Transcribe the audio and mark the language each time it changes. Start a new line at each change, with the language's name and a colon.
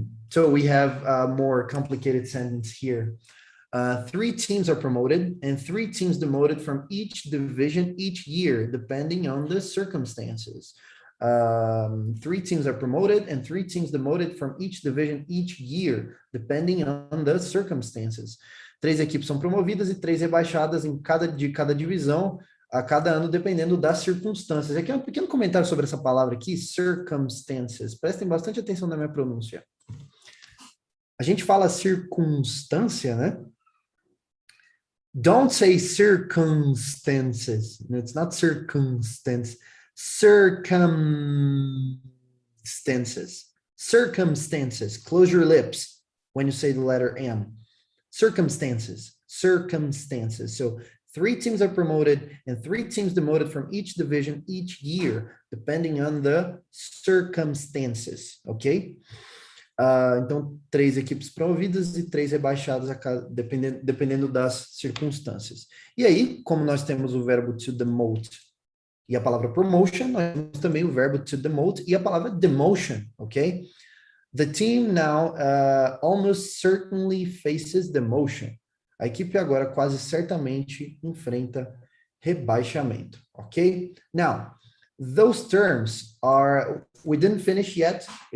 English: So we have a more complicated sentence here. 3 teams are promoted and 3 teams demoted from each division each year, depending on the circumstances. 3 teams are promoted and 3 teams demoted from each division each year, depending on the circumstances.
Portuguese: 3 equipes são promovidas e 3 rebaixadas de cada divisão a cada ano, dependendo das circunstâncias. Aqui é um pequeno comentário sobre essa palavra aqui, circumstances. Prestem bastante atenção na minha pronúncia. A gente fala circunstância, né?
English: Don't say circumstances. It's not circumstance. Circumstances. Circumstances. Close your lips when you say the letter M. Circumstances. Circumstances. So 3 teams are promoted and 3 teams demoted from each division each year, depending on the circumstances. Okay?
Portuguese: Então, 3 equipes promovidas e 3 rebaixadas, dependendo das circunstâncias. E aí, como nós temos o verbo to demote e a palavra promotion, nós temos também o verbo to demote e a palavra demotion, ok?
English: The team now almost certainly faces demotion.
Portuguese: A equipe agora quase certamente enfrenta rebaixamento, ok?
English: Now, those terms are, we didn't finish yet.